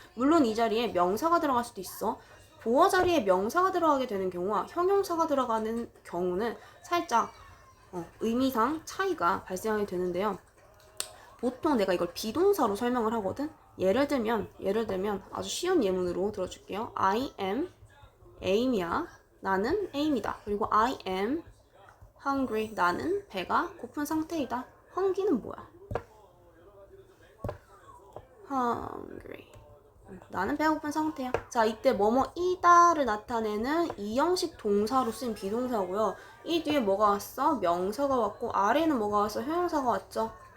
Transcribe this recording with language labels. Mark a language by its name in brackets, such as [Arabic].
[Korean] 물론 이 자리에 명사가 들어갈 수도 있어. 보어 자리에 명사가 들어가게 되는 경우와 형용사가 들어가는 경우는 살짝 의미상 차이가 발생하게 되는데요. 보통 내가 이걸 비동사로 설명을 하거든. 예를 들면 아주 쉬운 예문으로 들어줄게요. [English] I am aim이야. [Korean] 나는 aim이다. [English] 그리고 I am hungry. [Korean] 나는 배가 고픈 상태이다. hungry는 뭐야? hungry. 나는 배고픈 상태야. 자, 이때 뭐뭐이다를 나타내는 이형식 동사로 쓰인 비동사고요. 이 뒤에 뭐가 왔어? 명사가 왔고 아래는 뭐가 왔어? 형용사가 왔죠.